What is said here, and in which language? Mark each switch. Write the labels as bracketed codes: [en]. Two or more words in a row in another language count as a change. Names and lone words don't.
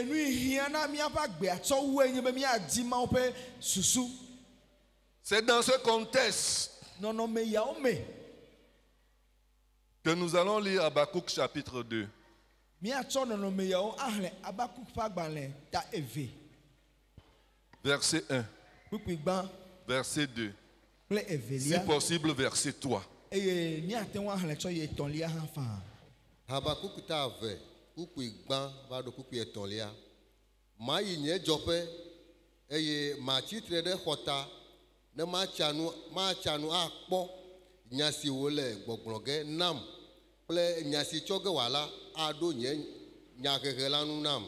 [fr] C'est dans ce contexte que nous allons lire Habakkuk chapitre 2. Verset 1. Verset 2. Si possible, verset 3. [ee] Habakkuk ta ave, kukui gban va do kukui etonlia. Ma yi nye dzɔƒe eye ma tsitre ɖe xɔta ne ma tsanu akpɔ nya si wole gbɔgblɔ ge nam kple nya si tsɔ ge wòala aɖo nye nyahehe la nu nam.